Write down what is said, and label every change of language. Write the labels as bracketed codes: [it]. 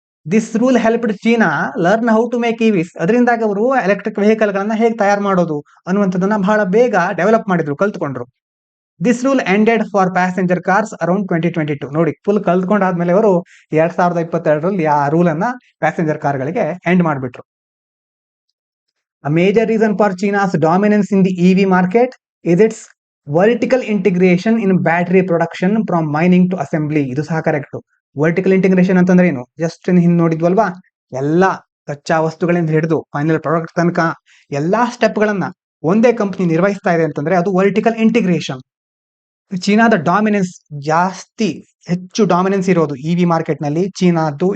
[en] This rule helped China learn how to make EVs. [kn] ಅದರಿಂದಾಗಿ ಅವರು electric vehicle ಗಳನ್ನ ಹೇಗೆ ತಯಾರು ಮಾಡೋದು ಅನ್ನುವಂಥದ್ದನ್ನ ಬಹಳ ಬೇಗ ಡೆವಲಪ್ ಮಾಡಿದ್ರು, ಕಲ್ತ್ಕೊಂಡ್ರು. [en] This rule ended for passenger cars around 2022. [kn] ನೋಡಿ, ಫುಲ್ ಕಲ್ತ್ಕೊಂಡಾದ್ಮೇಲೆ ಅವರು 2022ರಲ್ಲಿ ಆ ರೂಲ್ ಅನ್ನ ಪ್ಯಾಸೆಂಜರ್ ಕಾರ್ಗಳಿಗೆ ಎಂಡ್ ಮಾಡಿಬಿಟ್ರು. [en] A major reason for China's dominance in the EV market is its vertical integration in battery production from mining to assembly. [kn] ಇದು ಸಹ correct. Vertical integration ಅಂತಂದ್ರೆ ಏನು? Just ಹಿಂದೆ ನೋಡಿದ್ವಲ್ವಾ, ಎಲ್ಲಾ ಕಚ್ಚಾ ವಸ್ತುಗಳಿಂದ ಹಿಡಿದು ಫೈನಲ್ ಪ್ರಾಡಕ್ಟ್ ತನಕ ಎಲ್ಲಾ ಸ್ಟೆಪ್ ಗಳನ್ನ ಒಂದೇ ಕಂಪನಿ ನಿರ್ವಹಿಸ್ತಾ ಇದೆ ಅಂತಂದ್ರೆ ಅದು ವರ್ಟಿಕಲ್ ಇಂಟಿಗ್ರೇಷನ್. ಚೀನಾದ ಡಾಮಿನೆನ್ಸ್ ಜಾಸ್ತಿ, ಹೆಚ್ಚು ಡಾಮಿನೆನ್ಸ್ ಇರೋದು ಇವಿ ಮಾರ್ಕೆಟ್ ನಲ್ಲಿ ಚೀನಾದ್ದು.